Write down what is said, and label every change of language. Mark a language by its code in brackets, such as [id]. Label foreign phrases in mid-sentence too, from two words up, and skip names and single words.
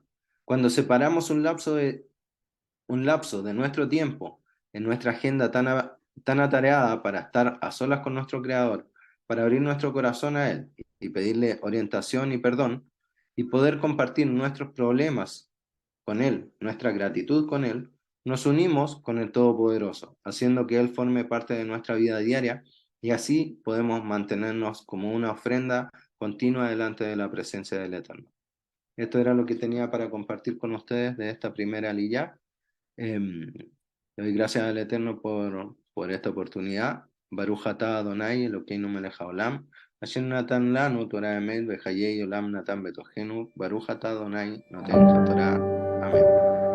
[es] Cuando separamos un lapso de nuestro tiempo en nuestra agenda tan atareada para estar a solas con nuestro Creador, para abrir nuestro corazón a Él y pedirle orientación y perdón, y poder compartir nuestros problemas con Él, nuestra gratitud con Él, nos unimos con el Todopoderoso, haciendo que Él forme parte de nuestra vida diaria y así podemos mantenernos como una ofrenda continua delante de la presencia del Eterno. Esto era lo que tenía para compartir con ustedes de esta primera aliyá. Le doy gracias al Eterno por esta oportunidad. [he] ברוך אתה אדוני, אלוקינו מלך העולם, אשר נתן לנו תורה אמת, וחיי עולם נתן בתוכנו, ברוך אתה אדוני, נותן התורה. [es] Amén.